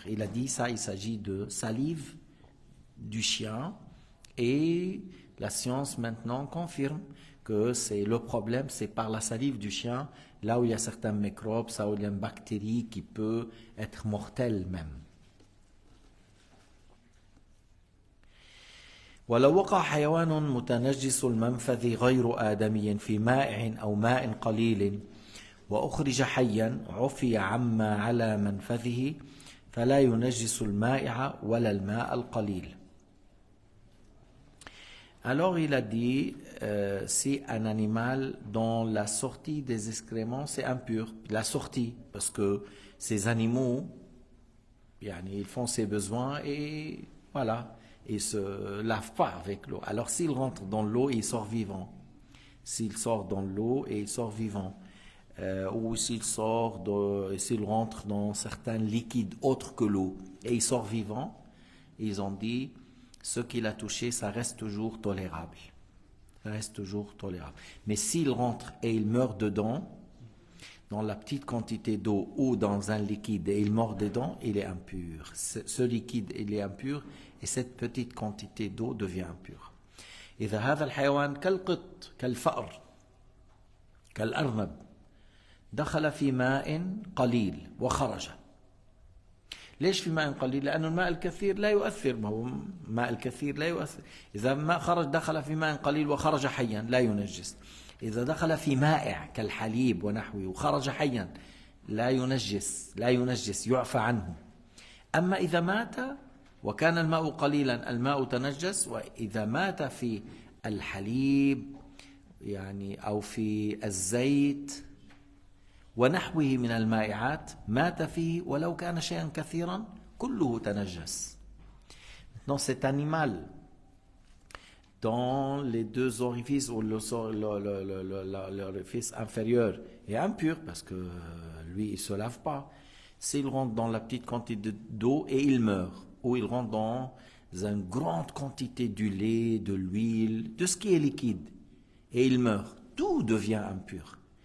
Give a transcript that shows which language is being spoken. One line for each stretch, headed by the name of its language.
French: Il a dit ça, il s'agit de salive du chien et la science maintenant confirme que c'est le problème, c'est par la salive du chien, là où il y a certains microbes, là où il y a une bactérie qui peut être mortelle même.
Arabic: ولو وقع حيوان متنجس المنفذ غير آدمي في مائع أو ماء قليل وأخرج حيا عفي عما على منفذه فلا ينجس المائع ولا الماء القليل.
French: Alors il a dit, si un animal dont la sortie des excréments c'est impur, la sortie, parce que ces animaux, ils font ses besoins et voilà, ils se lavent pas avec l'eau. Alors s'il rentre dans l'eau, il sort vivant. S'il sort dans l'eau et il sort vivant, ou s'il rentre dans certains liquides autres que l'eau et il sort vivant, ils ont dit ce qu'il a touché, ça reste toujours tolérable. Ça reste toujours tolérable. Mais s'il rentre et il meurt dedans, dans la petite quantité d'eau ou dans un liquide et il meurt dedans, il est impur. Ce liquide, il est impur et cette petite quantité d'eau devient impure.
Arabic: إذا هذا الحيوان كالقط كالفأر كالأرنب دخل في ماء قليل وخرج. ليش في ماء قليل؟ لأن الماء الكثير لا يؤثر، ما هو ماء الكثير لا يؤثر. إذا ما خرج دخل في ماء قليل وخرج حيا لا ينجس. إذا دخل في مائع كالحليب ونحوه وخرج حيا لا ينجس يعفى عنه. أما إذا مات وكان الماء قليلا الماء تنجس، وإذا مات في الحليب أو في الزيت ونحوه من المائعات مات فيه ولو كان شيئا كثيرا كله تنجس.
French: Maintenant cet animal dans les deux orifices ou l'orifice inférieur est impur parce que lui il ne se lave pas. S'il rentre dans la petite quantité d'eau et il meurt, ou il rentre dans une grande quantité du lait, de l'huile, de ce qui est liquide et il meurt, tout devient impur.